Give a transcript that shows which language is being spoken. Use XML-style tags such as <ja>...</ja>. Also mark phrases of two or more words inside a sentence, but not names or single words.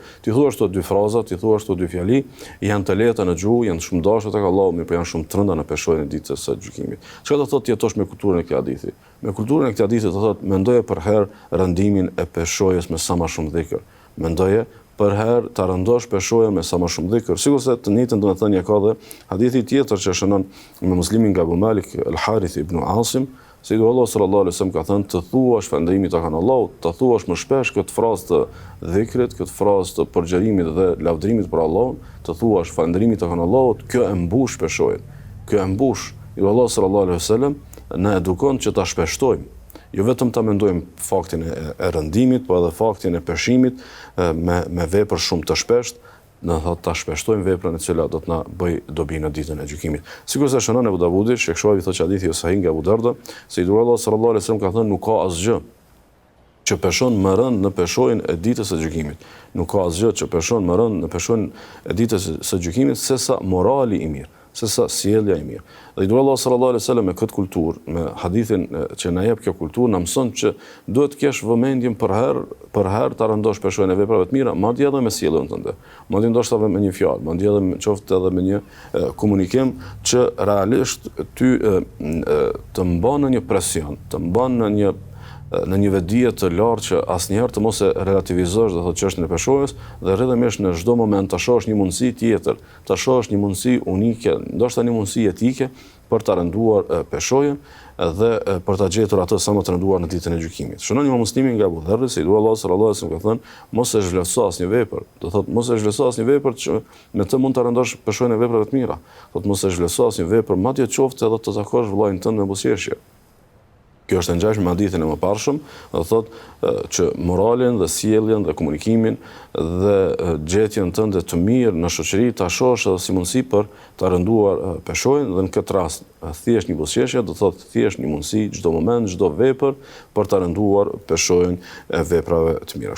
<sq>Ti thuash këto dy fraza, ti thuash këto dy fjali, janë të lehta në gjuhë, janë shumë dashur tek Allahu, mirë po janë shumë të rënda në peshojnë e ditës së gjykimit. Çka do thotë jetosh me kulturën e këtij hadithi? Me kulturën e këtij hadithi do thotë mendoje për herë rëndimin e peshojës me sa më shumë dhikr. Mendoje për herë ta rëndosh peshojën me sa më shumë dhikr. Sikurse të njëjtën domethënie ka dhe hadithi tjetër që shënon me Muslimin nga Abu Malik al-Harith ibn Asim, se Allah</sq> <ar>صلى الله عليه وسلم</ar> <sq>ka thënë të thuash falëndrimi tek Allahu, të thuash më shpesh këtë frazë të dhikrit, këtë frazë të përgjërimit dhe lavdërimit për Allahun, të thuash falëndrimi tek Allahu, kjo e mbush peshojën. Kjo e mbush. Allah</sq> <ar>صلى الله عليه وسلم</ar> <sq>na edukon që ta shpeshtojmë. Jo vetëm ta mendojmë faktin e rëndimit, po edhe faktin e peshimit me vepër shumë të shpesht, në thotë ta shpeshtojmë veprën e cila do të na bëj dobi në ditën e gjykimit. Sikurse shënon Abu Davudi, Sheikh thotë hadithi sahih nga Abu Darda, se i dur Allah</sq> <ar>صلى الله عليه وسلم</ar> <sq>ka thënë nuk ka asgjë që peshon më rënd në peshojën e ditës së gjykimit. Nuk ka asgjë që peshon më rënd në peshojën e ditës së gjykimit sesa morali i mirë, sesa sjellja e mirë. Dhe i dur Allah</sq> <ar>صلى الله عليه وسلم</ar> <sq>me këtë kulturë, me hadithin që na jep kjo kulturë, na mëson që duhet të kesh vëmendjen për herë ta rëndosh peshojën e veprave të mira, madje edhe me sjelljen tënde. Madje ndoshta me një fjalë, madje edhe qoftë edhe me një komunikim që realisht ty të mban në një presion, të mban në një vetdije të lartë që asnjëherë të mos e relativizosh do thotë çështën e peshojës dhe rrjedhimisht në çdo moment ta shohësh një mundësi tjetër, ta shohësh një mundësi unike, ndoshta një mundësi etike për ta rënduar peshojën dhe për ta gjetur atë sa më të rënduar në ditën e gjykimit. Shënon Imam Muslimi nga Abu Dharr se i dur Allah</sq> <ar>صلى الله عليه وسلم</ar> <sq>ka thënë mos e zhvlerëso asnjë vepër, do thotë mos e zhvlerëso asnjë vepër që me të mund ta rëndosh peshojën e veprave të mira. Thotë mos e zhvlerëso asnjë vepër, madje qoftë edhe të takosh vllajën tënd me buzëqeshje. Kjo është e ngjashme me hadithin e mëparshëm, do thotë që moralin dhe sjelljen dhe komunikimin dhe gjetjen tënde të mirë në shoqëri ta shohësh edhe si mundësi për ta rënduar peshojën dhe në këtë rast thjesht një buzëqeshje, do thotë thjesht një mundësi çdo moment, çdo vepër për ta rënduar peshojën e veprave të mira.</sq>